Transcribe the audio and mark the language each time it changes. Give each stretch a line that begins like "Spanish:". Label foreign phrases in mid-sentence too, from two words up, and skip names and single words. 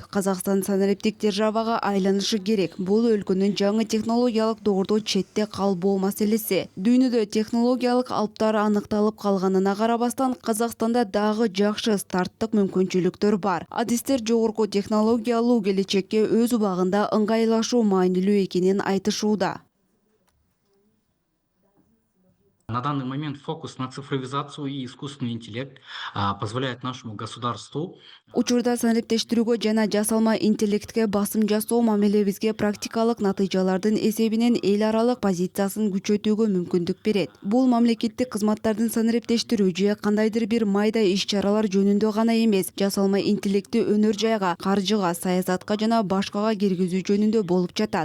Kyrgyz: Казакстан санариптик державага айланышы керек. Бул өлкөнүн жаңы технологиялык доордо четте калбоо маселеси. Дүйнөдө технологиялык алыптар аныкталып калганына карабастан, Казакстанда дагы жакшы старттык мүмкүнчүлүктөр бар. Адистер жогорку технологиялуу келечекке өз убагында ыңгайлашуу маанилүү экенин айтышууда.
Russian: На данный момент фокус на цифровизацию и искусственный интеллект позволяет нашему государству
Kyrgyz: Учурда санариптештирүүгө жана жасалма интеллектке басым жасоо мамилебизге практикалык натыйжалардын эсебинен эл аралык позициясын күчөтүүгө мүмкүндүк берет. Бул мамлекеттик кызматтардын санариптештирүү же кандайдыр бир майда иш-чаралар жөнүндө гана эмес, жасалма интеллектти өнөр жайга, каржыга, саясатка жана башкага киргизүү жөнүндө болуп жатат.